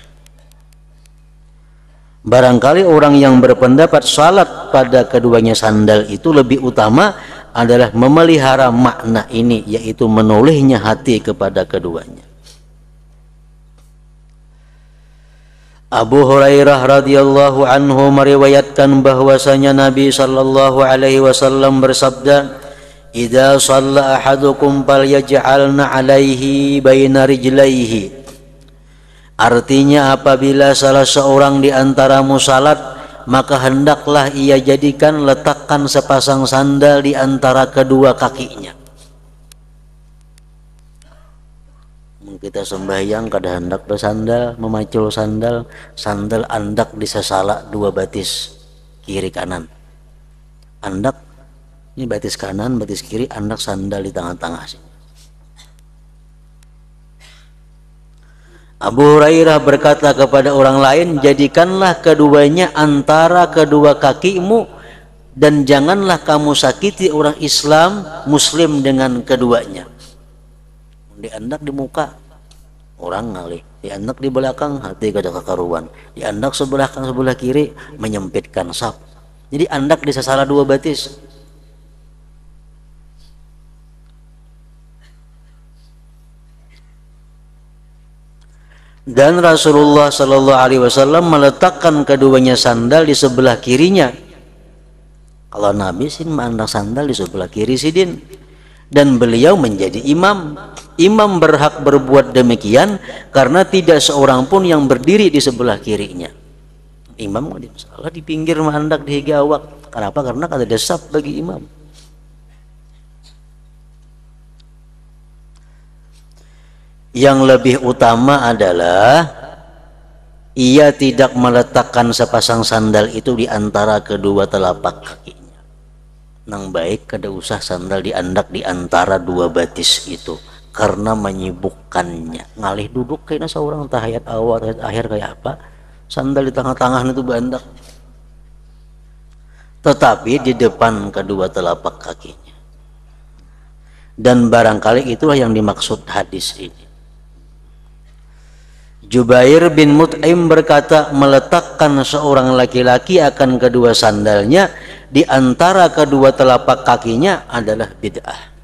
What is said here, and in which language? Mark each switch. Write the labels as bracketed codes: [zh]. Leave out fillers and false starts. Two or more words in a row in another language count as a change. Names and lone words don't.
[id] Barangkali orang yang berpendapat salat pada keduanya sandal itu lebih utama adalah memelihara makna ini, yaitu menolehnya hati kepada keduanya. [ar] Abu Hurairah رضي الله عنه [id] meriwayatkan bahwasanya Nabi [ar] صلى الله عليه وسلم bersabda, "إذا صلى أحدكم فليجعلن عليه بين رجليه." [id] Artinya apabila salah seorang di antaramu salat, maka hendaklah ia jadikan letakkan sepasang sandal di antara kedua kakinya. [bjn] Kita sembahyang kada hendak bersandal, memacul sandal, sandal andak disesala dua batis kiri kanan. Andak ini batis kanan, batis kiri, andak sandal di tengah-tengah sini. [id] Abu Hurairah berkata kepada orang lain, jadikanlah keduanya antara kedua kakimu dan janganlah kamu sakiti orang Islam Muslim dengan keduanya. [bjn] Diandak di muka, orang ngalih, diandak di belakang, hati kada kekaruan, diandak sebelah kanan sebelah kiri, menyempitkan saf. Jadi andak disesala dua batis. [id] Dan Rasulullah [ar] صلى الله عليه وسلم [id] meletakkan keduanya sandal di sebelah kirinya. [bjn] Kalau Nabi sih menandak sandal di sebelah kiri sidin. [id] Dan beliau menjadi imam. Imam berhak berbuat demikian karena tidak seorang pun yang berdiri di sebelah kirinya. [bjn] Imam salah di pinggir mandak di higa awak. [id] Kenapa? [bjn] Karena kada ada saf bagi imam. [id] Yang lebih utama adalah ia tidak meletakkan sepasang sandal itu di antara kedua telapak kakinya. [bjn] Nang baik kada usah sandal diandak di antara dua batis itu, karena menyibukkannya. Ngalih duduk kayaknya seorang tahayat awal tahayat akhir kayak apa, sandal di tengah-tengah itu bandak, [id] tetapi di depan kedua telapak kakinya. Dan barangkali itulah yang dimaksud hadis ini. Jubair bin Mut'im berkata, meletakkan seorang laki-laki akan kedua sandalnya di antara kedua telapak kakinya adalah bid'ah.